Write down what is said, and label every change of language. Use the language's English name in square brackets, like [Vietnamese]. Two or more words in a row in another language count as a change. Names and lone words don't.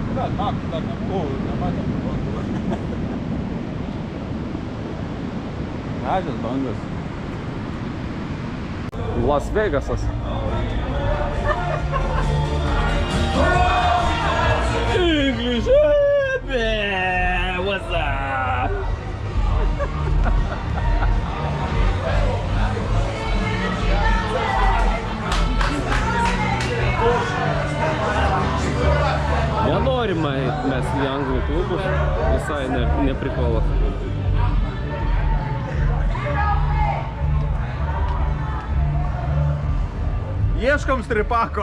[Lithuanian] Gražios bangos. Las Vegasas. [English] English, what's up? [Lithuanian] Nenorime mes į anglų klubus, visai neprikolas. Ieškom stripako.